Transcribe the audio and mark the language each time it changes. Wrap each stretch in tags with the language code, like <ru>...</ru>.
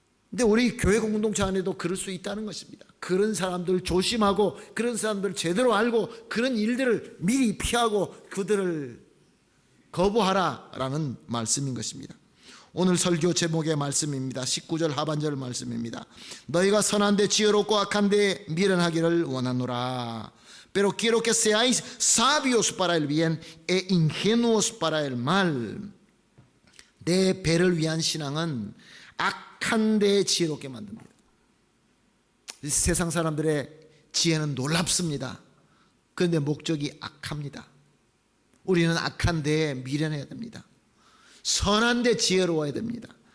<ko>근데 우리 교회 공동체 안에도 그럴 수 있다는 것입니다. 그런 사람들 조심하고, 그런 사람들 제대로 알고, 그런 일들을 미리 피하고 그들을 거부하라라는 말씀인 것입니다. 오늘 설교 제목의 말씀입니다. 19절 하반절 말씀입니다. 너희가 선한데 지혜롭고 악한데 미련하기를 원하노라.</ko> <es>Pero quiero que seáis sabios para el bien e ingenuos para el mal.</es> <ko>내 배를 위한 신앙은 악한데 지혜롭게 만듭니다. 세상 사람들의 지혜는 놀랍습니다. 그런데 목적이 악합니다. 우리는 악한데 미련해야 됩니다. 선한데 지혜로워야 됩니다.</ko>